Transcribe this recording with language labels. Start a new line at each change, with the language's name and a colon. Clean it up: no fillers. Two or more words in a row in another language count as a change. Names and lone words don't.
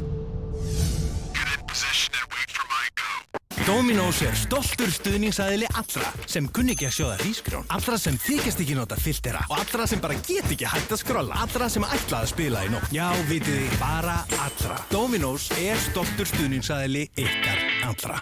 English: Get in position and wait for my go.
Icelandic: Dominos er stoltur stuðningsaðili allra sem kunni ekki að sjóða hrísgrjón, allra sem þykjast ekki nota filtera og allra sem bara get ekki hægt að skrolla, allra sem ætla að spila í nótt. Já, vitið þið, bara allra. Dominos er stoltur stuðningsaðili ykkar allra.